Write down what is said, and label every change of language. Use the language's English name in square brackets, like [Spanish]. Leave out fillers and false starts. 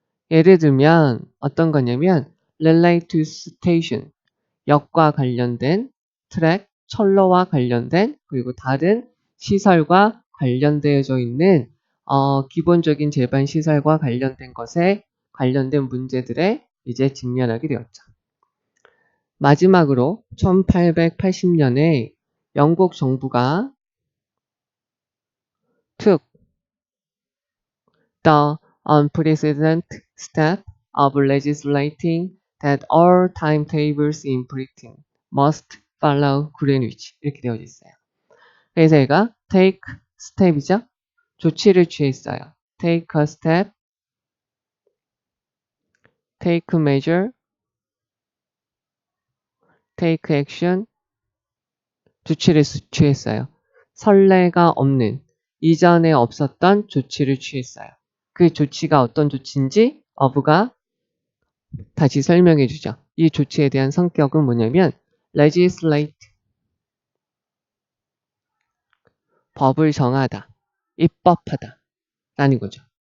[Korean] 예를 들면 어떤 거냐면 [English] relate to station, [Korean] 역과 관련된 트랙, 철로와 관련된 그리고 다른 시설과 관련되어져 있는 기본적인 제반 시설과 관련된 것에 관련된 문제들에 이제 직면하게 되었죠. 마지막으로 1880년에 영국 정부가 [English] took the unprecedented step of legislating that all timetables in Britain must follow Greenwich [Korean] 이렇게 되어져 있어요. 그래서 얘가 [English] take step [Korean] 이죠. 조치를 취했어요. [English] take a step, take a measure, take action, [Korean] 조치를 취했어요. 선례가 없는, 이전에 없었던 조치를 취했어요. 그 조치가 어떤 조치인지 of가 다시 설명해 주죠. 이 조치에 대한 성격은 뭐냐면 legislate, 법을 정하다, 입법하다 라는 거죠.